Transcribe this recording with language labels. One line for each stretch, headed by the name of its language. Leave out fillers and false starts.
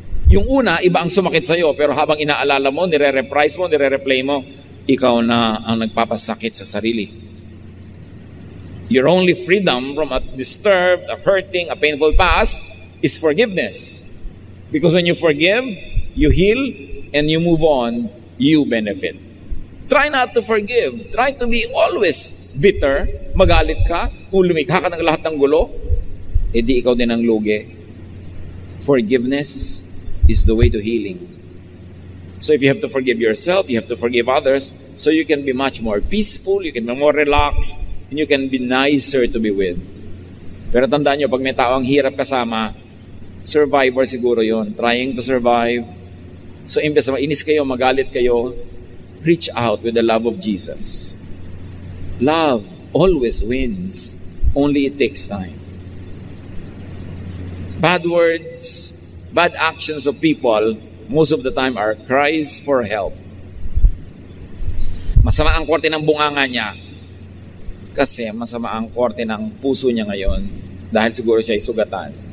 Filipino: Yung una, iba ang sumakit sa'yo, pero habang inaalala mo, nire-reprise mo, nire-replay mo, ikaw na ang nagpapasakit sa sarili.
English: Your only freedom from a disturbed, a hurting, a painful past is forgiveness. Because when you forgive, you heal, and you move on, you benefit. Try not to forgive. Try to be always bitter.
Filipino: Magalit ka. Kung lumikha ka ng lahat ng gulo, edi ikaw din ang lugi.
English: Forgiveness is the way to healing. So if you have to forgive yourself, you have to forgive others, so you can be much more peaceful, you can be more relaxed, and you can be nicer to be with.
Filipino: Pero tandaan nyo, pag may tao ang hirap kasama, survivor siguro yon,
English: trying to survive. So
Filipino: imbes na mainis kayo, magalit kayo,
English: reach out with the love of Jesus. Love always wins. Only it takes time. Bad words, bad actions of people, most of the time are cries for help.
Filipino: Masama ang korte ng bunganga niya kasi masama ang korte ng puso niya ngayon dahil siguro siya ay sugatan.